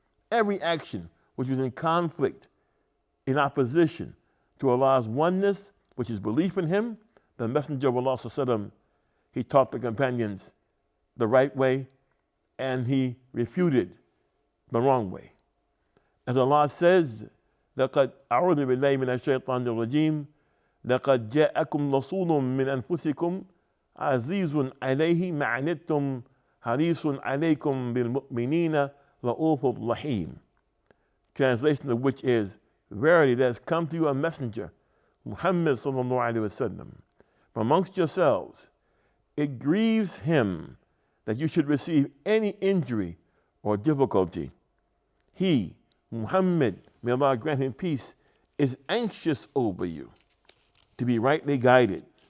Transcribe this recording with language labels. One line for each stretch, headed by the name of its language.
English: Every action which was in conflict, in opposition to Allah's oneness, which is belief in Him, the Messenger of Allah, he taught the companions the right way and he refuted the wrong way. As Allah says,
Arabic: لَقَدْ أَعُوذُ بِاللَّهِ مِنَ الشَّيْطَانِ الرَّجِيمِ لَقَدْ جَاءَكُمْ رَسُولٌ مِّنْ أَنفُسِكُمْ عَزِيزٌ عَلَيْهِ مَا عَنِتُّمْ حَرِيصٌ عَلَيْكُمْ بِالْمُؤْمِنِينَ رَءُوفٌ رَحِيمٌ.
English: Translation of which is, verily there has come to you a messenger, Muhammad sallallahu alaihi wasallam, from amongst yourselves. It grieves him that you should receive any injury or difficulty. He, Muhammad, may Allah grant him peace, is anxious over you to be rightly guided.